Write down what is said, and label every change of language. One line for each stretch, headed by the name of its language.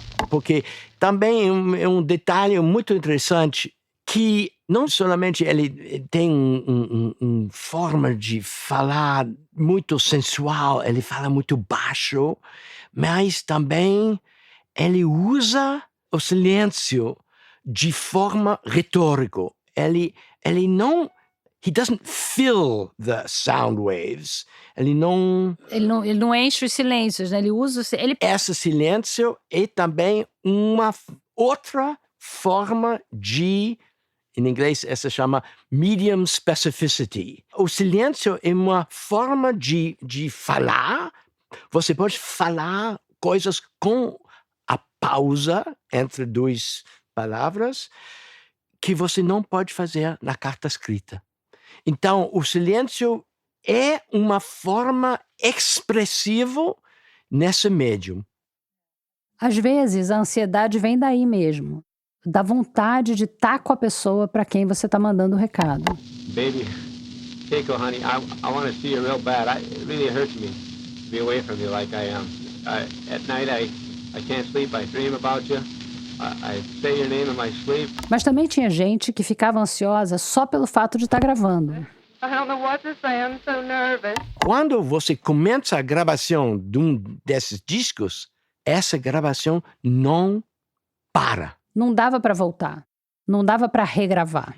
Portuguese: Porque também é um detalhe muito interessante que não somente ele tem uma forma de falar muito sensual, ele fala muito baixo, mas também ele usa o silêncio de forma retórica. Ele não...
English: He doesn't fill the sound waves.
Portuguese: Ele não enche os silêncios, né? Ele usa... Esse silêncio é também uma outra forma de... Em inglês, essa chama medium specificity. O silêncio é uma forma de falar. Você pode falar coisas com a pausa entre duas palavras que você não pode fazer na carta escrita. Então, o silêncio é uma forma expressiva nesse médium. Às vezes, a ansiedade vem daí mesmo, da vontade de estar com a pessoa para quem você está mandando o recado.
English: Baby, Keiko, honey, I want to see you real bad. It really hurts me to be away from you like I am. At night, I can't sleep. I dream about you. I say your name in my sleep.
Portuguese: Mas também tinha gente que ficava ansiosa só pelo fato de estar gravando.
English: I don't know what to say. I'm so nervous.
Portuguese: Quando você começa a gravação de um desses discos, essa gravação não para. Não dava para voltar. Não dava para regravar.